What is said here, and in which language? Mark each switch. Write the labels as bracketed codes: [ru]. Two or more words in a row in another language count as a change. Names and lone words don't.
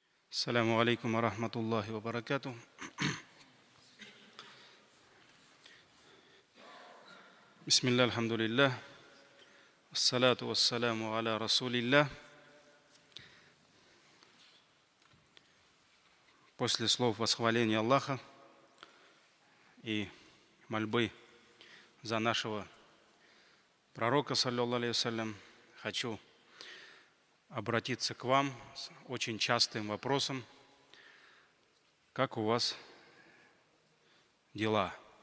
[ar] السلام عليكم ورحمة الله وبركاته. بسم الله، الحمد لله. الصلاة والسلام على رسول الله. [ru] После слов восхваления Аллаха и мольбы за нашего пророка, [ar] صلى الله عليه وسلم, [ru] хочу обратиться к вам с очень частым вопросом: как у вас дела?